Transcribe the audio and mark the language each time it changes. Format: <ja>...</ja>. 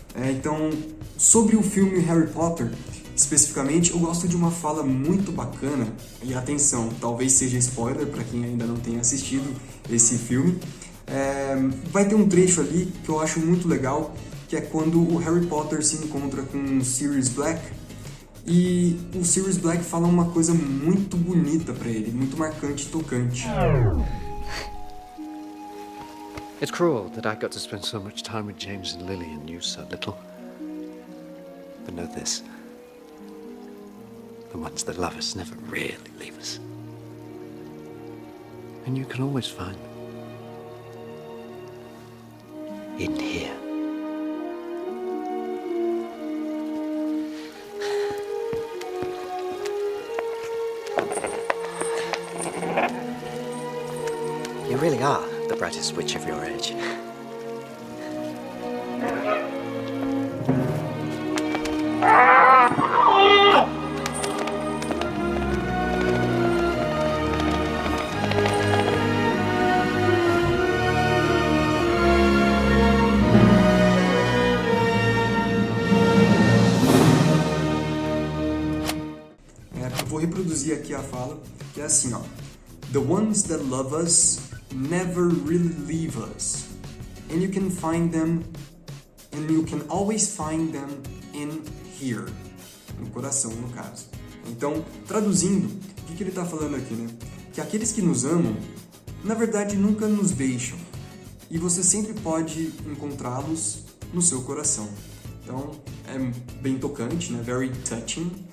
<pt>Então, sobre o filme Harry Potter, especificamente, eu gosto de uma fala muito bacana, e atenção, talvez seja spoiler para quem ainda não tenha assistido esse filme. Vai ter um trecho ali que eu acho muito legal, que é quando o Harry Potter se encontra com o Sirius Black, e o Sirius Black fala uma coisa muito bonita para ele, muito marcante e tocante.</pt> <en>It's cruel that I got to spend so much time with James and Lily and you so little. But know this. The ones that love us never really leave us. And you can always find them. In here. You really are the brightest witch of your age.</en> <pt>Eu vou reproduzir aqui a fala, que é assim, ó.</pt> <en>The ones that love us never really leave us. And you can find them, and you can always find them in here.</en> <pt>No coração, no caso. Então, traduzindo, o que ele está falando aqui, né? Que aqueles que nos amam, na verdade, nunca nos deixam. E você sempre pode encontrá-los no seu coração. Então, é bem tocante, né?</pt> <en>Very touching.</en>